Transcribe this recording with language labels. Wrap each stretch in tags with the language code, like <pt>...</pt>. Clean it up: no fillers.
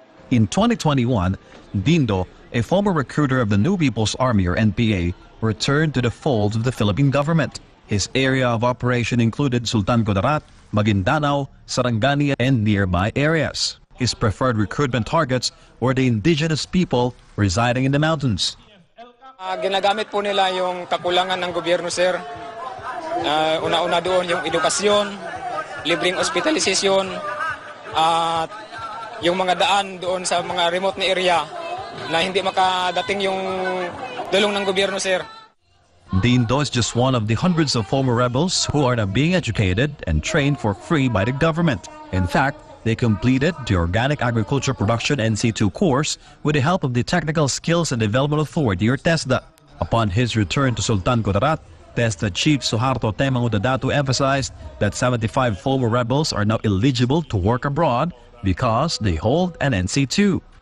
<en>In 2021, Dindo, a former recruiter of the New People's Army or NPA, returned to the fold of the Philippine government. His area of operation included Sultan Kudarat, Maguindanao, Sarangani, and nearby areas. His preferred recruitment targets were the indigenous people residing in the mountains.</en> <tl>Ginagamit po nila yung kakulangan ng gobyerno, sir. Una-una doon yung edukasyon, libreng hospitalisasyon, at yung mga daan doon sa mga remote na area na hindi makadating yung tulong ng gobyerno, sir.</tl> <en>Dindo is just one of the hundreds of former rebels who are now being educated and trained for free by the government. In fact, they completed the Organic Agriculture Production NC2 course with the help of the Technical Skills and Development Authority or TESDA. Upon his return to Sultan Kudarat, TESDA Chief Suharto Temang Udadatu emphasized that 75 former rebels are now eligible to work abroad because they hold an NC2.</en>